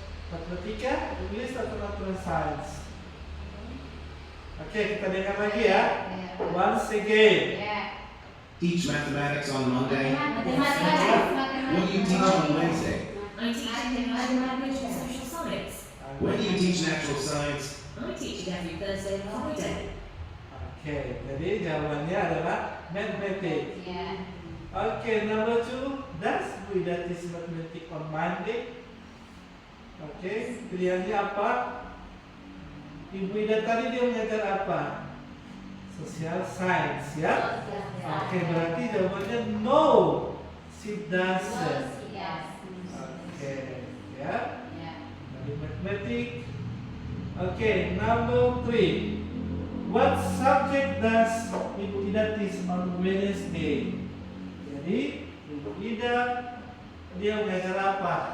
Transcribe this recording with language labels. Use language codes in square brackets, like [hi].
[id] Matematika, English atau natural science? Oke, kita dengar lagi ya. [en] Once again. Teach mathematics on Monday? What do you teach on Wednesday? I teach Indonesian language and social science. When do you teach natural science? I teach it every Thursday and Friday. [id] Oke, jadi jawabannya adalah mathematics. [en] Oke, number 2, does Bu Ida teach mathematics on Monday? [id] Oke, pilihannya apa? Ibu Ida tadi dia mengajar apa? Social science, ya? Oke, berarti jawabannya [en] no, she doesn't. [id] Oke, ya? Dari mathematics. [en] Oke, number 3. What subject does Ibu Ida teach on Wednesday? [id] Jadi, Ibu Ida dia mengajar apa?